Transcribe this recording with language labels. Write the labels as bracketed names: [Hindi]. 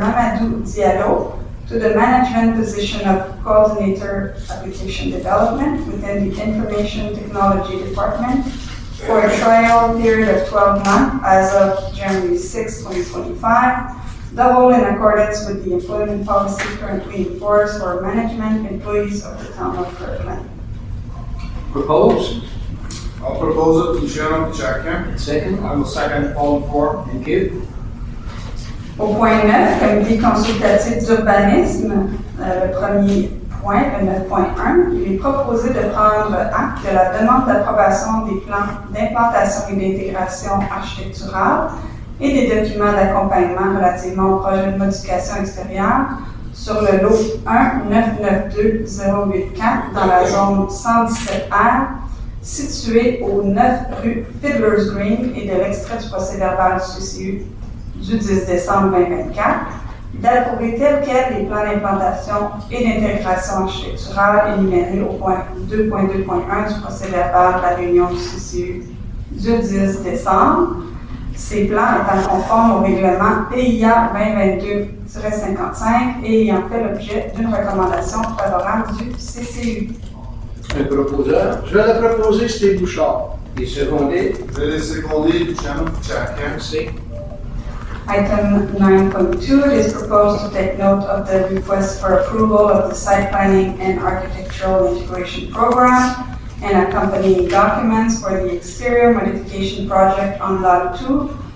[English] Mamadou Diallo to the management position of Coordinator Application Development within the Information Technology Department for a trial period of 12 months as of January 6, 2025, the whole in accordance with the employment policy currently in force for management employees of the town of Kirkland. Propose, I'll propose it to Chairman Chakyan. second. I will second all four. Thank you. [French] Au point 9, comité consultatif d'urbanisme, le premier point, le 9.1, il est proposé de prendre acte de la demande d'approbation des plans d'implantation et d'intégration architecturale et des documents d'accompagnement relativement au projet de modification extérieure sur le lot 1-992-084 dans la zone 117R, située au 9 rue Fiddler's Green et de l'extrait du procès-verbal du CCU du 10 décembre 2024, d'approuver tel quel les plans d'implantation et d'intégration architecturale énumérés au point 2.2.1 du procès-verbal de la réunion du CCU du 10 décembre, ces plans étant conformes au règlement PIA 2022-55 et ayant fait l'objet d'une recommandation favorable du CCU. Un proposeur, Je vais le proposer, Steve Bouchard. qui est secondé. Je vais le seconder to Chairman Chakyan. Merci. [English] Item 9.2, it is proposed to take note of the request for approval of the site planning and architectural integration program and accompanying documents for the exterior modification project on Lot 2,